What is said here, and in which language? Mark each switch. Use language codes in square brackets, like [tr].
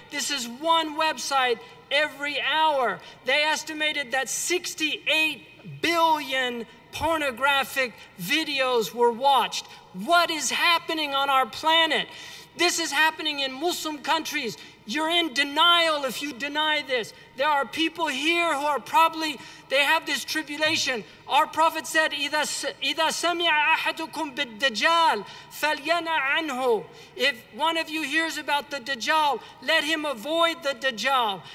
[en] This is one website every hour. They estimated that 68 billion pornographic videos were watched. What is happening on our planet? This is happening in Muslim countries. You're in denial if you deny this. There are people here who are probably, they have this tribulation. Our Prophet said, [ar] إِذَا سَمِعَ أَحَدُكُمْ بِالدَّجَّالِ فَلْيَنَعْ عَنْهُ. [en] If one of you hears about the Dajjal, let him avoid the Dajjal.